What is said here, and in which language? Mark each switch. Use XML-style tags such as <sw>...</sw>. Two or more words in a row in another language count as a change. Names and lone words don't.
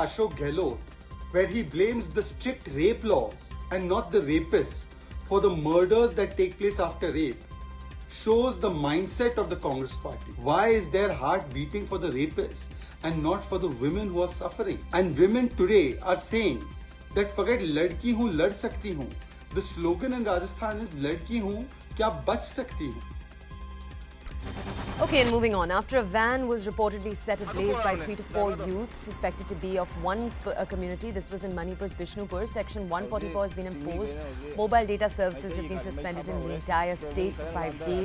<en>Ashok Gehlot, where he blames the strict rape laws and not the rapists for the murders that take place after rape, shows the mindset of the Congress party. Why is their heart beating for the rapists? and not for the women who are suffering. And women today are saying that forget</en> <hi>लड़की हूँ लड़ सकती हूँ.</hi> <en>The slogan in Rajasthan is</en> <hi>लड़की हूँ क्या बच सकती हूँ.</hi> <en>Okay, and moving on. After a van was reportedly set ablaze by 3 to 4 youths suspected to be of one community, this was in Manipur's Bishnupur, Section 144 has been imposed. Mobile data services have been suspended in the entire state for 5 days.</en>